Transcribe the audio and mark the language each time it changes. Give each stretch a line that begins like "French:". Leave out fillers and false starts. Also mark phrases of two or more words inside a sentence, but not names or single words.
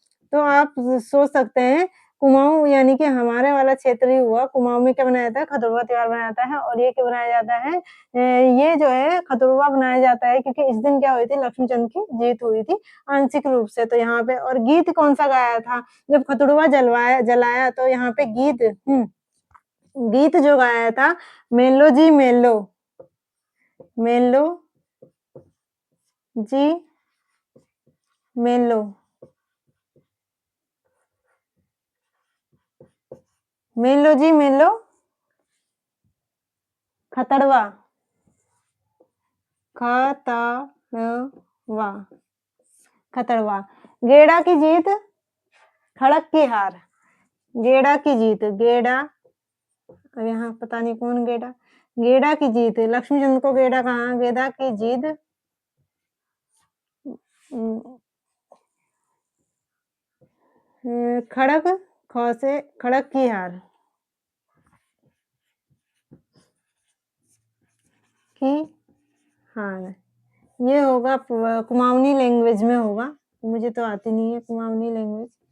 Hindi: तो आप सोच सकते हैं, कुमाऊँ यानी कि हमारे वाला क्षेत्र ही हुआ, कुमाऊँ में क्या बनाया जाता है, खतुरवा त्योहार बनाया जाता है और ये क्यों बनाया जाता है? ये जो है खतुरवा बनाया जाता है क्योंकि इस दिन क्या हुई थी, लक्ष्मीचंद की जीत हुई थी आंशिक रूप से। तो यहाँ पे और गीत कौन-सा गाया था? जब खतुरवा जलाया तो यहाँ पे गीत जो गाया था,
Kumaoni: मेलो जी मेलो, मेलो जी मेलो, मेलो जी मेलो,
Hindi: खतड़वा, खतड़वा, खतड़वा, गेड़ा की जीत, खड़क की हार, गेड़ा की जीत, गेड़ा, अब यहाँ पता नहीं कौन गेड़ा, गेड़ा की जीत, लक्ष्मीचंद को गेड़ा कहा, गेड़ा की जीत, खड़क, ख से खड़क की हार, की हार, ये होगा कुमाऊनी लैंग्वेज में होगा, मुझे तो आती नहीं है कुमाऊनी लैंग्वेज।